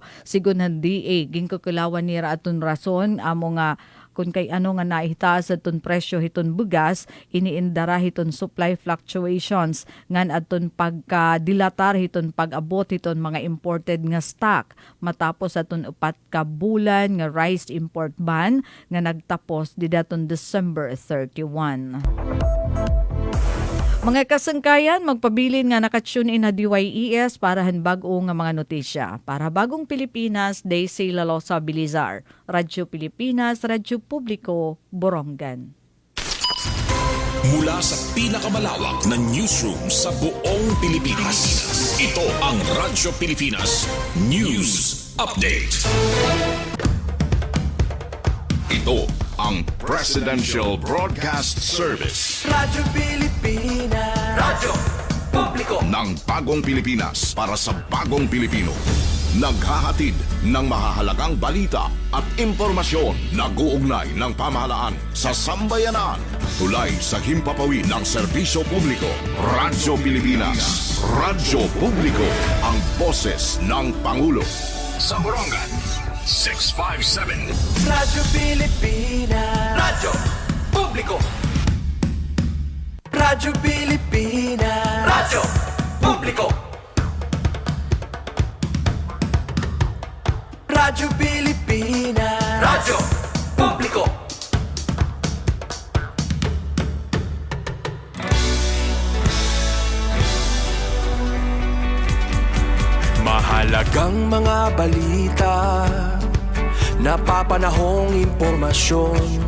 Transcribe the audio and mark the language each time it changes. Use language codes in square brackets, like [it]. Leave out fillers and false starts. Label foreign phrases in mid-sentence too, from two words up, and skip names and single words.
[war] Sigon han DA kukulawan nira aton rason amo nga kung kay ano nga naihitaas aton presyo hiton bugas iniindara hiton [en] supply fluctuations [war] ngan aton pagkadilatar hiton pag-abot hiton mga imported nga stock matapos aton 4 ka bulan nga [en] rice import ban [war] nga nagtapos didaton December 31. Mga kasangkayan, magpabilin nga nakatune in na DYES para hanbag-o nga mga notisya. Para Bagong Pilipinas, Daisy Lalosa Bilizar. Radyo Pilipinas, Radyo Publiko, Borongan. [tl] Mula sa pinakamalawak na newsroom sa buong Pilipinas. Ito ang Radyo Pilipinas News Update. Ito ang Presidential Broadcast Service Radyo Pilipinas, Radyo Publiko ng Bagong Pilipinas para sa Bagong Pilipino. Naghahatid ng mahahalagang balita at impormasyon na guugnay ng pamahalaan sa sambayanan. Tulay sa himpapawid ng serbisyo publiko. Radyo Pilipinas, Radyo Publiko, ang boses ng Pangulo. Sa Borongan, 657. Radyo Pilipinas, Radyo Publiko Radyo Pilipinas, Radyo Publiko Radyo Pilipinas, Radyo Publiko. Mahalagang mga balita, napapanahong impormasyon.